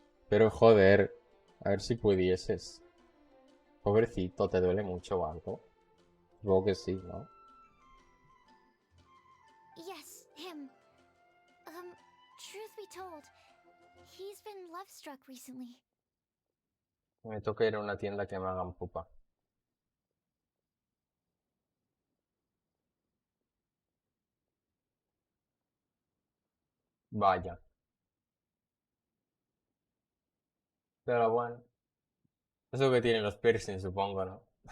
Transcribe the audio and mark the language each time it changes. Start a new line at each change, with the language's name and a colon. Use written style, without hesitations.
Spanish: Pero joder, a ver si pudieses. Pobrecito, ¿te duele mucho o algo? Supongo que sí, ¿no?
English: Yes, him. Truth be told, he's been love-struck recently.
Spanish: Me toca ir a una tienda que me hagan pupa. Vaya. Pero bueno. Eso que tienen los piercings, supongo, ¿no?